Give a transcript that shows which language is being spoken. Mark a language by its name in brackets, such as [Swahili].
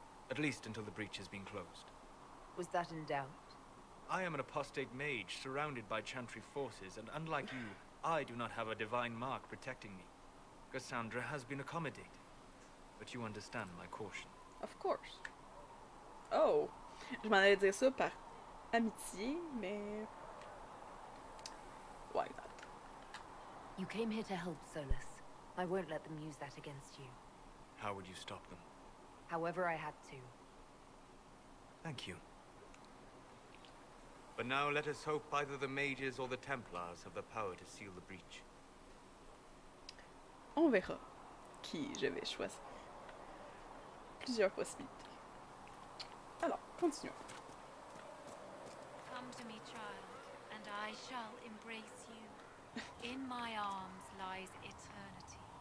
[English] At least until the breach has been closed. Was that in doubt? I am an apostate mage surrounded by chantry forces, and unlike you, I do not have a divine mark protecting me. Cassandra has been accommodated. But you understand my caution. Of course. [French] Oh, je m'en allais dire ça par amitié, mais [English] why not? You came here to help, Solus. I won't let them use that against you. How would you stop them? However I had to. Thank you. But now let us hope either the mages or the Templars have the power to seal the breach. [French] On verra qui je vais choisir. Plusieurs possibilités. Alors, continuons. [English] Come to me, child, and I shall embrace you. In my arms lies eternity.